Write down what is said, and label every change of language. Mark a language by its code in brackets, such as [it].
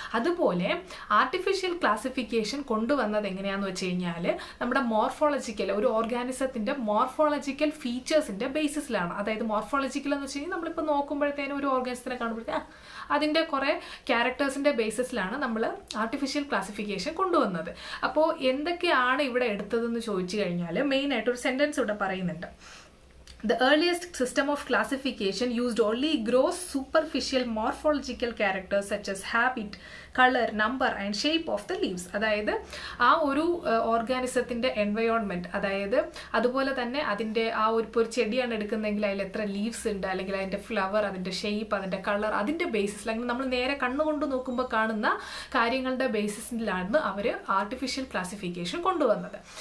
[ml] അതുപോലെ artificial classification കൊണ്ടുവന്നത് എങ്ങനെയാണെന്ന് വെച്ച് കഴിഞ്ഞാൽ നമ്മുടെ മോർഫോളജിക്കൽ, ഒരു ഓർഗാനിസത്തിൻ്റെ മോർഫോളജിക്കൽ ഫീച്ചേഴ്സിൻ്റെ ബേസിസിലാണ്. അതായത് മോർഫോളജിക്കൽ എന്ന് വെച്ച് കഴിഞ്ഞാൽ നമ്മളിപ്പോൾ നോക്കുമ്പോഴത്തേനും ഒരു ഓർഗാനിസത്തിനെ കാണുമ്പോഴത്തേക്കും അതിൻ്റെ കുറേ ക്യാരക്ടേഴ്സിൻ്റെ ബേസിസിലാണ് നമ്മൾ ആർട്ടിഫിഷ്യൽ ക്ലാസിഫിക്കേഷൻ കൊണ്ടുവന്നത്. അപ്പോൾ എന്തൊക്കെയാണ് ഇവിടെ എടുത്തതെന്ന് ചോദിച്ചു കഴിഞ്ഞാൽ മെയിനായിട്ട് ഒരു സെൻറ്റൻസ് ഇവിടെ പറയുന്നുണ്ട്. [en] The earliest system of classification used only gross superficial morphological characters such as habit, color, number and shape of the leaves. [ml] അതായത് ആ ഒരു ഓർഗാനിസത്തിൻ്റെ എൻവയോൺമെൻറ്റ്, അതായത് അതുപോലെ തന്നെ അതിൻ്റെ ആ ഒരു ചെടിയാണ് എടുക്കുന്നതെങ്കിൽ അതിൽ എത്ര ലീവ്സ് ഉണ്ട്, അല്ലെങ്കിൽ അതിൻ്റെ ഫ്ലവർ, അതിൻ്റെ ഷേപ്പ്, അതിൻ്റെ കളർ, അതിൻ്റെ ബേസിസ്, അല്ലെങ്കിൽ നമ്മൾ നേരെ കണ്ണുകൊണ്ട് നോക്കുമ്പോൾ കാണുന്ന കാര്യങ്ങളുടെ ബേസിസിലാണ് അവർ ആർട്ടിഫിഷ്യൽ ക്ലാസിഫിക്കേഷൻ കൊണ്ടുവന്നത്.